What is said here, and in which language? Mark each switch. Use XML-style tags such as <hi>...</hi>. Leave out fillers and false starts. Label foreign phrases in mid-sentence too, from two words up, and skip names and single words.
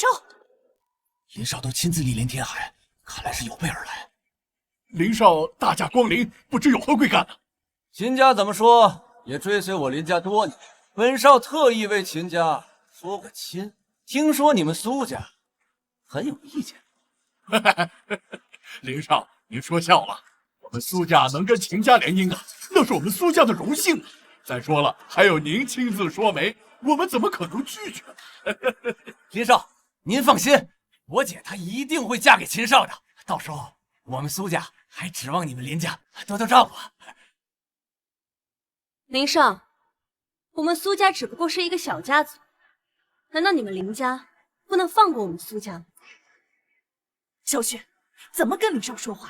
<zh>林少都親自莅臨天海，看來是有備而來。林少大駕光臨，不知有何貴幹呢？秦家怎麼說也追隨我林家多年，本少特意為秦家說個親。聽說你們蘇家很有意見。林少，您說笑了。我們蘇家能跟秦家联姻啊，那是我們蘇家的榮幸啊。再說了，還有您親自說媒，我們怎麼可能拒絕呢？林少，您放心，我姐她一定會嫁給秦少的。到時候我們蘇家還指望你們林家多多照顧。林少，我們蘇家只不過是一個小家族，難道你們林家不能放過我們蘇家嗎？小雪，怎麼跟林少說話？</zh>